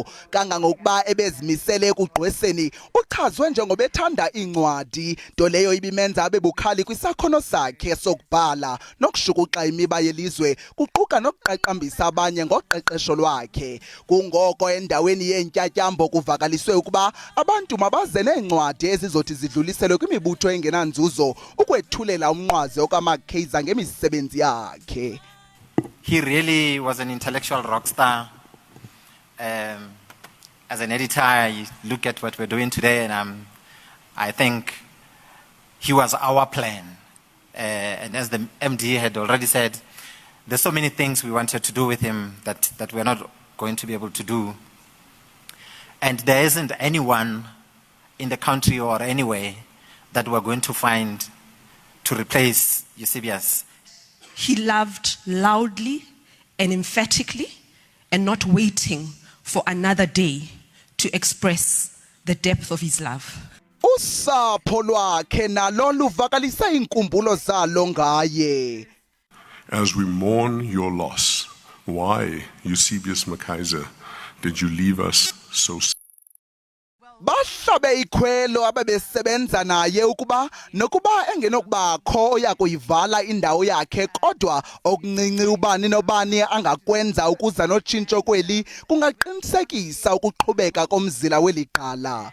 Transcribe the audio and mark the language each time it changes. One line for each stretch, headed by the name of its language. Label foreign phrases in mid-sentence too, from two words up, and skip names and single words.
Xhosa: kangangokuba ebezimisele ekugqweseni uchazwe njengoba ethanda incwadi nto leyo ibimenza abe bukhali kwisakhono sakhe sokubhala nokushukuxa imiba yelizwe kuquka nokuqaqambisa abanye ngoqeqesho lwakhe kungoko endaweni yentyatyambo kuvakaliswe ukuba abantu mabaze nencwadi ezizothi zidlulise kwimibutho engenanzuzo ukwethulela umnqwazi okaMakaiser ngemisebenzi yakhe.
English: He really was an intellectual rock star. As an editor, I look at what we're doing today and I think he was our plan. And as the MD had already said, there's so many things we wanted to do with him that we're not going to be able to do. And there isn't anyone in the country or anywhere that we're going to find to replace Eusebius. He loved loudly and emphatically and not waiting for another day to express the depth of his love.
Xhosa: Usapho lwakhe nalo luvakalisa inkumbulo zalo ngaye.
English: As we mourn your loss, why, Eusebius Makaiser, did you leave us so sad?
Xhosa: Bahlabe ikhwelo ababesebenza naye ukuba nokuba engenokubakho oyakuyivala indawo yakhe kodwa okuncinci ubani nobani angakwenza ukuza notshintsho kweli kungaqinisekisa ukuqhubeka komzila weliqala.